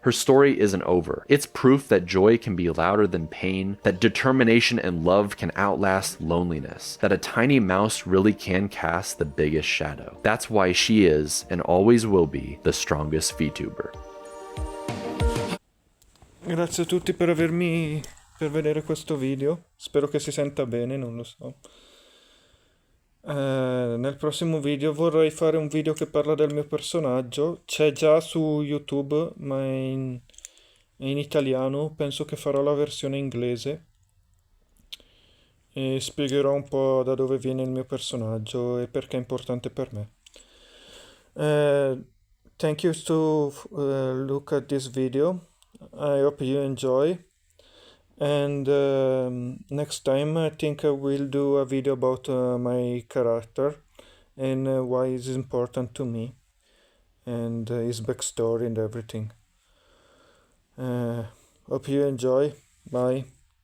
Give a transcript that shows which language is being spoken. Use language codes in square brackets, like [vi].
[en] Her story isn't over. It's proof that joy can be louder than pain, that determination and love can outlast loneliness, that a tiny mouse really can cast the biggest shadow. That's why she is, and always will be, the strongest VTuber. [it] Grazie a tutti per vedere questo video. Spero che si senta bene, non lo so. Nel prossimo video vorrei fare un video che parla del mio personaggio. C'è già su YouTube, ma è in italiano. Penso che farò la versione inglese e spiegherò un po' da dove viene il mio personaggio e perché è importante per me. [en] Thank you to look at this video. I hope you enjoy. And next time I think I will do a video about my character and why it's important to me and his backstory and everything. Hope you enjoy. Bye.